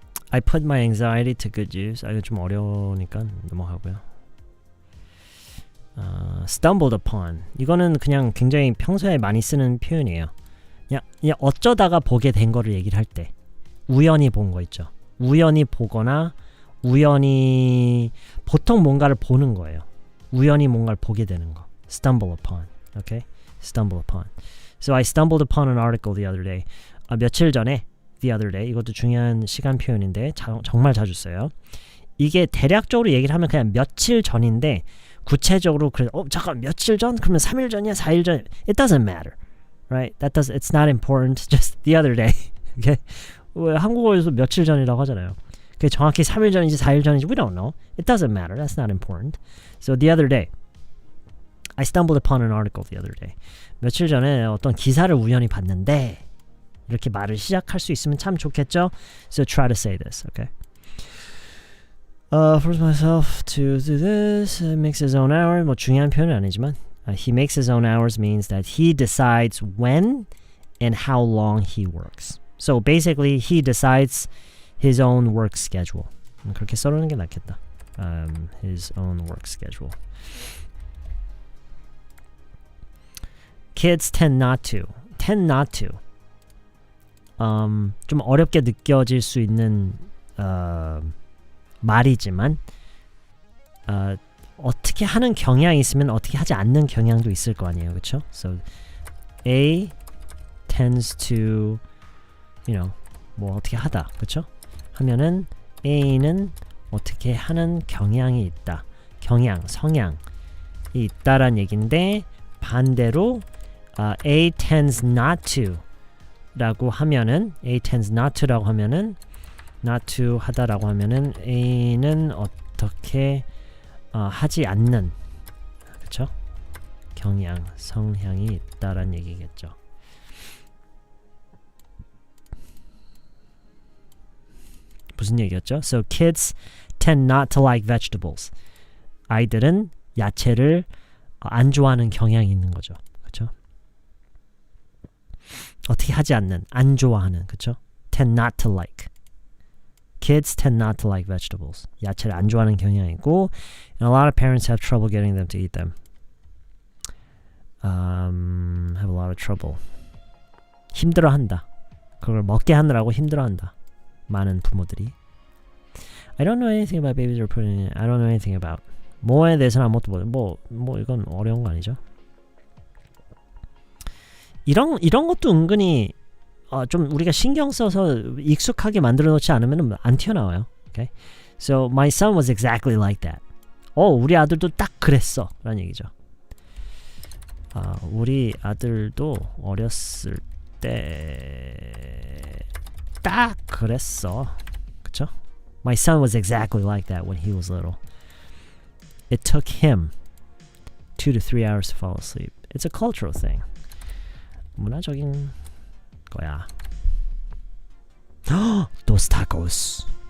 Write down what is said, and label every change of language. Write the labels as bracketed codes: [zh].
[en] I put my anxiety to good use. [ko] 이거 좀 어려우니까 넘어가고요. [en] Stumbled upon. [ko] 이거는 그냥 굉장히 평소에 많이 쓰는 표현이에요. 그냥 어쩌다가 보게 된 거를 얘기를 할 때 우연히 본 거 있죠. 우연히 보거나 우연히 보통 뭔가를 보는 거예요. 우연히 뭔가를 보게 되는 거. [en] Stumble upon. Okay? Stumble upon. So I stumbled upon an article the other day. [ko] 며칠 전에 [en] the other day. [ko] 이것도 중요한 시간 표현인데 정말 자주 써요. 이게 대략적으로 얘기를 하면 그냥 며칠 전인데 구체적으로 그래 잠깐 며칠 전? 그러면 3일 전이야? 4일 전? [en] It doesn't matter. Right? It's not important. Just the other day. Okay? [ko] 왜 한국어에서 며칠 전이라고 하잖아요. 그게 정확히 3일 전인지 4일 전인지 [en] we don't know. It doesn't matter. That's not important. So the other day. I stumbled upon an article the other day. [ko] 며칠 전에 어떤 기사를 우연히 봤는데 이렇게 말을 시작할 수 있으면 참 좋겠죠? [en] So try to say this, okay? Force myself to do this. Makes his own hours. [ko] 뭐 중요한 표현은 아니지만 [en] he makes his own hours means that he decides when and how long he works. So basically he decides his own work schedule. [ko] 그렇게 써놓는 게 낫겠다. [en] His own work schedule. Kids tend not to. [ko] 좀 어렵게 느껴질 수 있는 말이지만 어떻게 하는 경향이 있으면 어떻게 하지 않는 경향도 있을 거 아니에요, 그렇죠? [en] So A tends to, [ko] 뭐 어떻게 하다, 그렇죠? 하면은 A는 어떻게 하는 경향이 있다, 성향이 있다란 얘긴데 반대로 [en] A tends not to [ko] 라고 하면은 A tends not to라고 하면은 not to 하다라고 하면은 A는 어떻게 하지 않는 그쵸? 성향이 있다란 얘기겠죠. 무슨 얘기였죠? [en] So kids tend not to like vegetables. [ko] 아이들은 야채를 안 좋아하는 경향이 있는 거죠. 그쵸? 어떻게 하지 않는, 안 좋아하는, 그쵸? [en] tend not to like. Kids tend not to like vegetables. [ko] 야채를 안 좋아하는 경향이 있고 [en] and a lot of parents have trouble getting them to eat them. Have a lot of trouble. [ko] 힘들어한다. 그걸 먹게 하느라고 힘들어한다. 많은 부모들이. [en] I don't know anything about babies or pudding. I don't know anything about. [ko] 뭐에 대해서는 아무것도 모르. 뭐 이건 어려운 거 아니죠? 이런 것도 은근히 좀 우리가 신경 써서 익숙하게 만들어 놓지 않으면 안 튀어나와요. [en] Okay? So my son was exactly like that. [ko] 우리 아들도 딱 그랬어 라는 얘기죠. 우리 아들도 어렸을 때 딱 그랬어. 그쵸? [en] My son was exactly like that when he was little. It took him 2 to 3 hours to fall asleep. It's a cultural thing. [ko] 문화적인 거야. [es] Dos tacos.